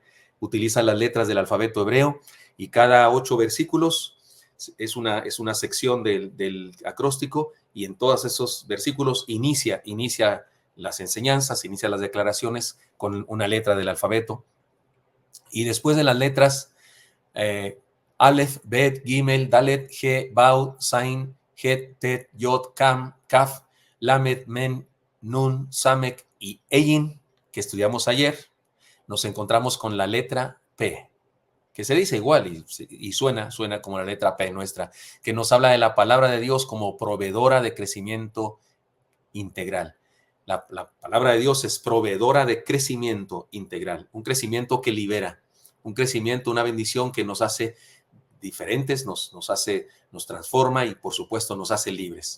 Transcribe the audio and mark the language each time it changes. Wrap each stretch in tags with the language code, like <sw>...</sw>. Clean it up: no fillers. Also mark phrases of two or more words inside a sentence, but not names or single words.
<es>Utiliza las letras del alfabeto hebreo y cada 8 versículos es una sección del acróstico y en todos esos versículos inicia las enseñanzas, inicia las declaraciones con una letra del alfabeto. Y después de las letras,</es> <he>אלף בית גימל דלת הא וו זין חית טית יוד כף כף למד מם נון סמך</he> <es>y Eyin, que estudiamos ayer, nos encontramos con la letra P, que se dice igual y suena como la letra P nuestra, que nos habla de la palabra de Dios como proveedora de crecimiento integral. La palabra de Dios es proveedora de crecimiento integral, un crecimiento que libera, un crecimiento, una bendición que nos hace diferentes, nos transforma y por supuesto nos hace libres.</es>